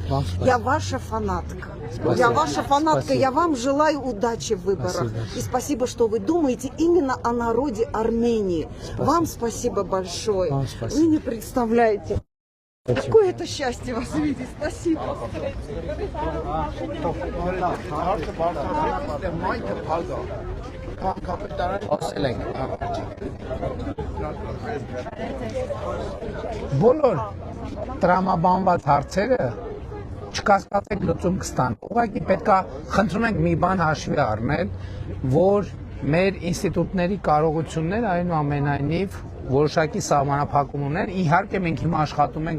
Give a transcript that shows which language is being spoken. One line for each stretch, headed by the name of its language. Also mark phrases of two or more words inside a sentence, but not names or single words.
Russian: Я ваша фанатка. Я ваша фанатка. Я вам желаю удачи в выборах. И спасибо, что вы думаете именно о народе Армении. Вам спасибо большое. Вы не представляете. Какое это счастье вас видеть. Спасибо.
Armenian: Բոլոր տրամաբանված հարցերը չկասկածեք լուծում կստան։ Ուղղակի պետքա խնդրում ենք մի բան հաշվի առնել, որ մեր ինստիտուտների կարողությունները այնուամենայնիվ որոշակի սահմանափակում ունեն, իհարկե մենք հիմա աշխատում ենք,